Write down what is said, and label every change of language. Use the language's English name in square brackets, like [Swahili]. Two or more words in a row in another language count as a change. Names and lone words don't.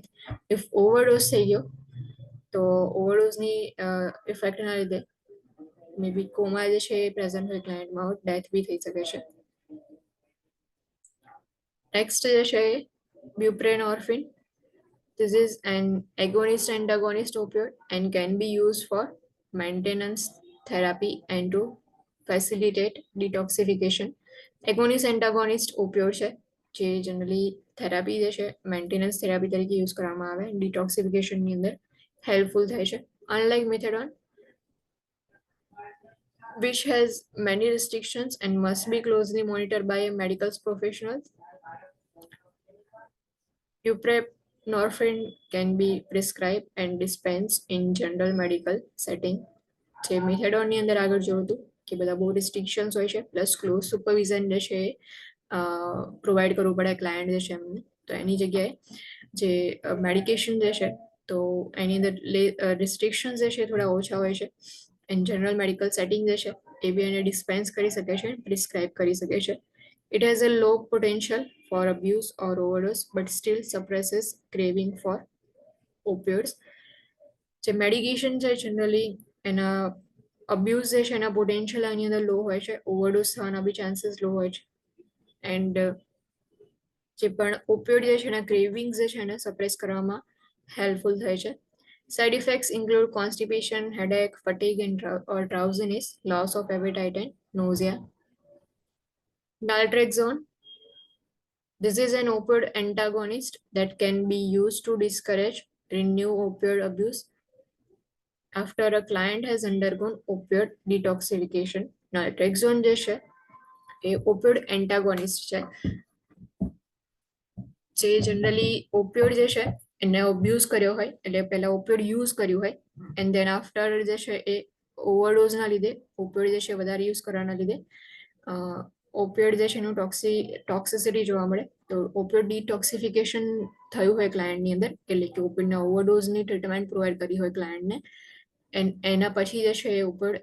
[Gujarati] ઇફ ઓવરડોઝ થઈ ગયો તો ઓવરડોઝની ઇફેક્ટના લીધે [English] may be [Gujarati] કોમા જે છે એ પ્રેઝન્ટ હોય ક્લાયન્ટમાં, ડેથ બી થઈ શકે છે. નેક્સ્ટ જે છે એ buprenorphine. [English] This is an agonist antagonist opioid and can be used for maintenance therapy and to facilitate detoxification. Agonist antagonist opioid [Gujarati] છે જે જનરલી થેરાપી જે છે [English] maintenance therapy [Gujarati] તરીકે યુઝ કરવામાં આવે, ડિટોક્સિફિકેશનની અંદર હેલ્પફુલ થાય છે. [English] unlike methadone which has many restrictions and must be closely monitored by a medical professional. Buprenorphine can be prescribed and dispensed in general medical setting. [Gujarati] જે મિથેડોનની અંદર આગળ જોયું હતું કે બધા બહુ રિસ્ટ્રિક્શન્સ હોય છે, [English] plus close supervision [Gujarati] જે છે પ્રોવાઈડ કરવું પડે ક્લાયન્ટ જે છે એમને, તો એની જગ્યાએ જે મેડિકેશન જે છે તો એની અંદર રિસ્ટ્રિક્શન્સ જે છે થોડા ઓછા હોય છે, [English] and general medical setting [Gujarati] જે છે એ બી એને ડિસ્પેન્સ કરી શકે છે, પ્રિસ્ક્રાઇબ કરી શકે છે. [English] It has a low potential for abuse or overdose, but still suppresses craving for opioids. [Gujarati] જે મેડિકેશન છે જનરલી એના અબ્યુઝ જે છે એના પોટેન્શિયલ આની અંદર લો હોય છે, ઓવરડોઝ થવાના બી ચાન્સીસ લો હોય છે, એન્ડ જે પણ ઓપિયોઇડ જે છે એના ક્રેવિંગ્સ જે છે એને સપ્રેસ કરવામાં હેલ્પફુલ થાય છે. [English] Side effects include constipation, headache, fatigue, and or drowsiness, loss of appetite, and nausea. Naltrexone. This is an opioid antagonist that can be used to discourage renew opioid abuse after a client has undergone opioid detoxification. [Gujarati] Naltrexone જે છે એ [English] opioid antagonist [Gujarati] છે જે જનરલી ઓપિયોડ જે છે એને અબ્યુઝ કર્યો હોય એટલે પહેલા ઓપિયોડ યુઝ કર્યું હોય [English] and then after [Gujarati] જે છે એ ઓવરડોઝના લીધે ઓપિયોડ જે છે વધારે યુઝ કરવાના લીધે ઓપિયોડ જે છે એનું ટોક્સિસિટી જોવા મળે તો ઓપિયોડ ડિટોક્સિફિકેશન થયું હોય ક્લાયન્ટની અંદર એટલે કે ઓપિયોડના ઓવરડોઝની ટ્રીટમેન્ટ પ્રોવાઈડ કરી હોય ક્લાયન્ટને એના પછી જે છે એ ઓપિયોડ